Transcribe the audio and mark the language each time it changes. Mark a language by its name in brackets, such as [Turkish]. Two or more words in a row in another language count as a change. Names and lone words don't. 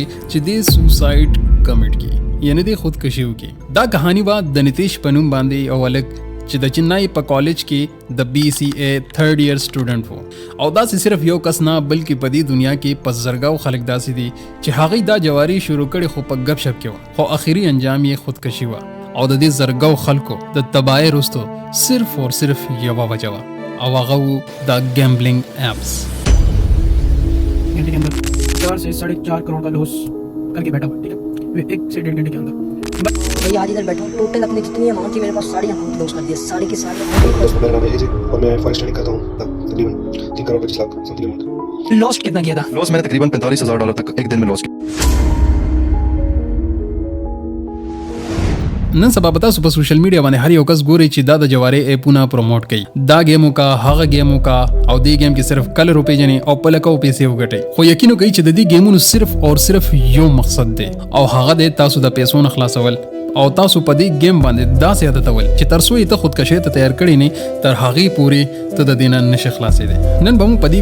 [Pashto] چې د سوسایډ کمیټ کړي یعنی د خودکشي وکړي دا کهانی وا د نتیش په نوم باندې او الګ چې د چنای په کالج کې د [English] BCA 3rd year [Pashto] سټوډنټ وو او داسې صرف یو کس نه بلکې په دې دنیا کې په زرګاو خلک داسې دي چې هغوی دا جواري شروع کړي خو په ګپ شپ کې وه خو اخري انجام یې خودکشي وه او د دې زرګاو خلکو د تباهۍ وروستو صرف اور صرف یوه وجه وه او هغه و د [English] gambling apps [Urdu] گھنٹے کے اندر 4 سے 4.5 کروڑ کا لاس کر کے بیٹھا ہوا، ٹھیک ہے، 1 سے 1.5 گھنٹے کے اندر. بھائی آج ادھر بیٹھا ہوں، ٹوٹل اپنی جتنی اماؤنٹ تھی میرے پاس ساری اماؤنٹ لاس کر دیا، ساری کی ساری. 10 روپے لگانے ہیں جی اور میں فاریسٹ ٹریڈنگ کرتا ہوں تقریباً 3 کروڑ 25 لاکھ سمتھنگ اماؤنٹ. لاس کتنا کیا تھا? لاس میں نے تقریباً $45,000 تک ایک دن میں لاس کیا. [Pashto] نن سبا تاسو په [English] social media [Pashto] باندې هر یو کس ګوري چې دا د جواري اپونه پروموټ کوي دا گیمو کا هغه گیمو کا او دې گیم کې صرف کلر روپې جنې او په لکو پیسې وګټي خو یقینو کوي چې د دې گیمونو صرف اور صرف یو مقصد دی او هغه د تاسو د پیسو نه خلاصول او تاسو په دې گیم باندې داسې عادتول چې تر څو ته خودکشي ته تیار کړی نه تر هغه پوری ته د دینه نشه خلاصې دي نن به موږ په